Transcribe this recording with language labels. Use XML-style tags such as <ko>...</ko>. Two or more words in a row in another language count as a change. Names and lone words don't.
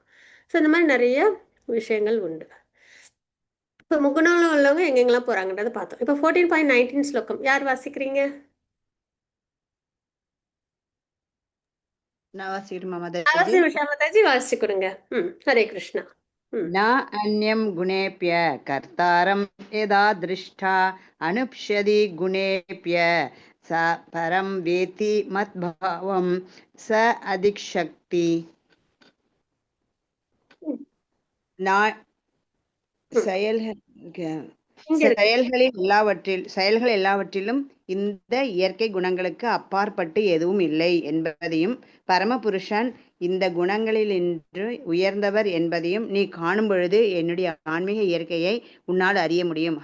<ta>ஸோ இந்த மாதிரி நிறைய விஷயங்கள் உண்டு. இப்போ முகுணம் உள்ளவங்க எங்கெங்கெல்லாம் போகிறாங்கன்றதை பார்த்தோம். இப்போ 14.19 ஸ்லோகம் யார் வாசிக்கிறீங்க? நான் வாசிக்கணுமா மாதாஜி? அவசியம் விஷா மாதாஜி வாசிச்சு கொடுங்க. ஹரே கிருஷ்ணா.</ta> <sa>न अन्यं गुणेभ्य कर्तारं यदा दृष्टा अनुप्ष्यति गुणेभ्य स परं वेति मद्भावं स अधिक्शक्ति.</sa> <ta>நான் செயல்கள் எல்லாவற்றிலும் இந்த இயற்கை குணங்களுக்கு அப்பாற்பட்டு எதுவும் இல்லை என்பதையும் பரமபுருஷன் இந்த குணங்களில் இன்று உயர்ந்தவர் என்பதையும் நீ காணும் பொழுது என்னுடைய ஆன்மீக இயற்கையை உன்னால் அறிய முடியும்.</ta>